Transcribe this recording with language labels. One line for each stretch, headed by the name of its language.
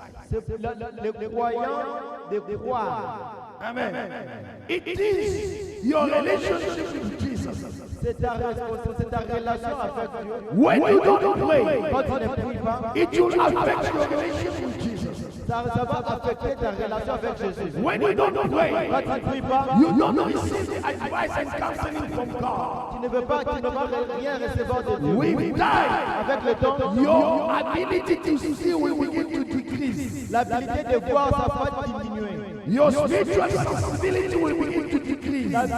French: C'est le croyant de croire. Amen.
English: It is your relationship with Jesus.
French: C'est ta relation avec Dieu.
English: When you don't pray,
French: Quand tu ne pries pas,
English: it will affect your relationship with Jesus.
French: ça va affecter ta relation avec Jésus.
English: When you don't pray,
French: Quand tu ne pries pas,
English: you don't receive the advice and counseling from God.
French: tu ne vas rien recevoir de Dieu.
English: With time,
French: Avec le temps,
English: your ability to see will begin to decrease.
French: l'habilité de voir, ça va diminuer.
English: Your spiritual sensibility will begin to decrease.